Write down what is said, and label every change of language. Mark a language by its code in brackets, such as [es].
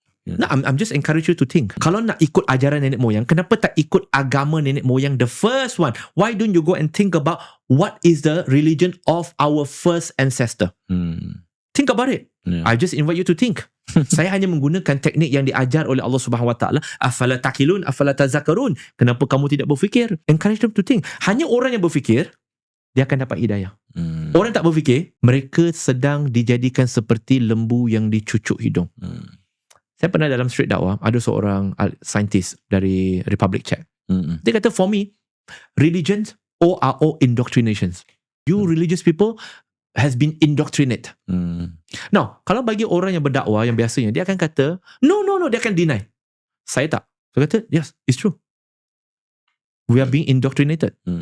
[en] Nah, I'm just encourage you to think. [ms] Kalau nak ikut ajaran nenek moyang, kenapa tak ikut agama nenek moyang, [en] the first one? Why don't you go and think about what is the religion of our first ancestor? Think about it. I just invite you to think. [ms] Saya hanya menggunakan teknik yang diajar oleh Allah Subhanahu Wa Taala. [ar] Afala taqilun, afala tazakkarun. [ms] Kenapa kamu tidak berfikir? [en] Encourage them to think. [ms] Hanya orang yang berfikir, dia akan dapat hidayah. Orang tak berfikir, mereka sedang dijadikan seperti lembu yang dicucuk hidung. Saya pernah dalam street dakwah, ada seorang scientist dari Republic Czech. Dia kata, [en] for me, religions are all indoctrinations. You religious people has been indoctrinated. Now, [ms] kalau bagi orang yang berdakwah yang biasanya, dia akan kata, no, dia akan deny. Saya tak. Saya kata, [en] yes, it's true. We are being indoctrinated.